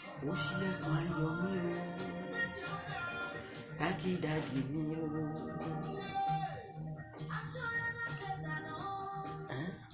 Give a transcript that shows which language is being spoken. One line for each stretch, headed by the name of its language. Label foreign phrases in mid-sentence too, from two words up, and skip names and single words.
Yoruba: Ó ṣílẹ̀kùn ayọ̀ mi o.
English: Thank you, daddy
Yoruba: mi o. Ẹ́?